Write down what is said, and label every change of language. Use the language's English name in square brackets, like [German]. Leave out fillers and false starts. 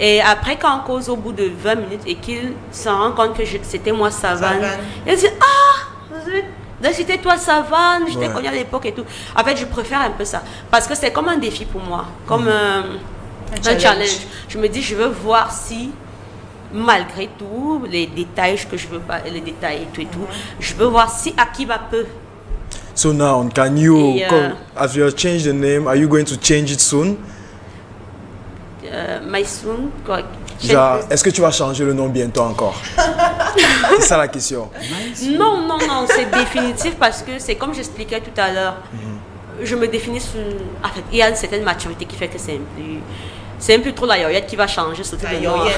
[French] Et après, quand on cause au bout de 20 minutes et qu'il se rend compte que c'était moi Savane, il dit « Ah, c'était toi Savane, je t'ai connu à l'époque et tout ». En fait, je préfère un peu ça. Parce que c'est comme un défi pour moi, comme un challenge. Je me dis, je veux voir si, malgré tout, les détails que je veux pas, les détails et tout, je veux voir si Akiba peut. [English] So now, can you, have you changed the name? Are you going to change it soon? My soon, quoi. [French] Est-ce que tu vas changer le nom bientôt encore? C'est ça la question. Non, non, non, c'est définitif parce que c'est comme j'expliquais tout à l'heure. Je me définis sur... En fait, il y a une certaine maturité qui fait que c'est un peu trop la yoyette qui va changer, surtout de moi.